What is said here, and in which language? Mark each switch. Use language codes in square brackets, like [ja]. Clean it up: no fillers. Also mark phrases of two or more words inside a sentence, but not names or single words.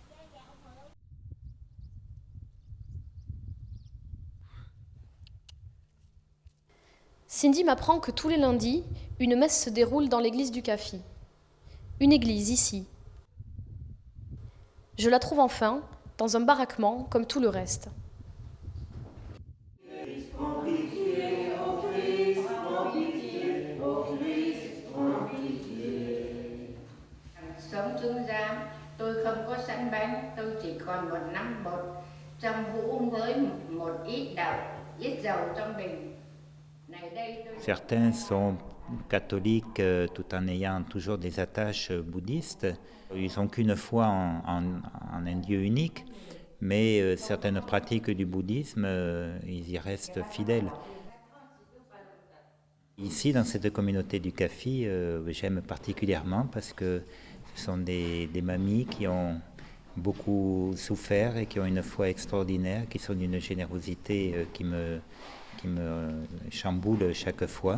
[fr] Cindy m'apprend que tous les lundis, une messe se déroule dans l'église du Caffi. Une église ici. Je la trouve enfin dans un baraquement comme tout le reste. [vi] Sống thương giam, tôi không có sẵn bánh, tôi chỉ còn một nắm bột trong hũ với một ít đậu, ít dầu trong bình. [fr] Certains sont catholiques tout en ayant toujours des attaches bouddhistes. Ils n'ont qu'une foi en un Dieu unique, mais certaines pratiques du bouddhisme, ils y restent fidèles. Ici, dans cette communauté du Caffi, j'aime particulièrement parce que ce sont des mamies qui ont beaucoup souffert et qui ont une foi extraordinaire, qui sont d'une générosité qui me chamboule chaque fois.